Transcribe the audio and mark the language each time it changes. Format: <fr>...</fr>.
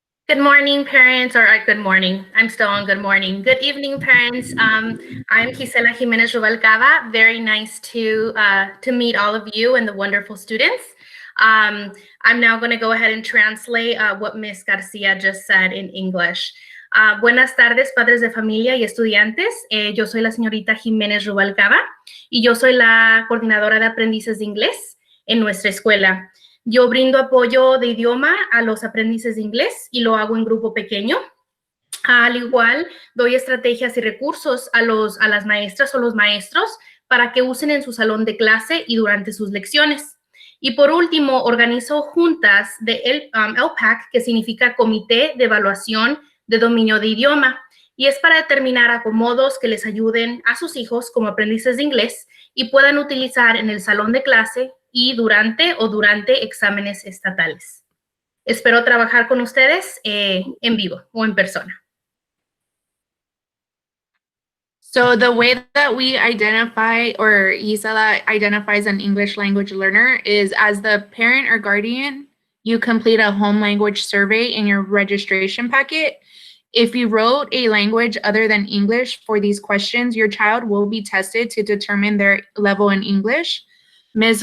<en>Good morning, parents, or good morning. I'm still on good morning. Good evening, parents. I'm Gisela Jimenez Rubalcaba. Very nice to meet all of you and the wonderful students. I'm now going to go ahead and translate what Ms. Garcia just said in English.</en> <es>Buenas tardes, padres de familia y estudiantes. Yo soy la señorita Jimenez Rubalcaba y yo soy la coordinadora de aprendices de inglés en nuestra escuela. Yo brindo apoyo de idioma a los aprendices de inglés y lo hago en grupo pequeño. Al igual, doy estrategias y recursos a las maestras o los maestros para que usen en su salón de clase y durante sus lecciones. Y por último, organizo juntas de LPAC, que significa Comité de Evaluación de Dominio de Idioma, y es para determinar acomodos que les ayuden a sus hijos como aprendices de inglés y puedan utilizar en el salón de clase y durante exámenes estatales. Espero trabajar con ustedes en vivo o en persona.</es> <en>So the way that we identify, or Gisela identifies an English language learner, is as the parent or guardian, you complete a home language survey in your registration packet. If you wrote a language other than English for these questions, your child will be tested to determine their level in English. Ms.</en>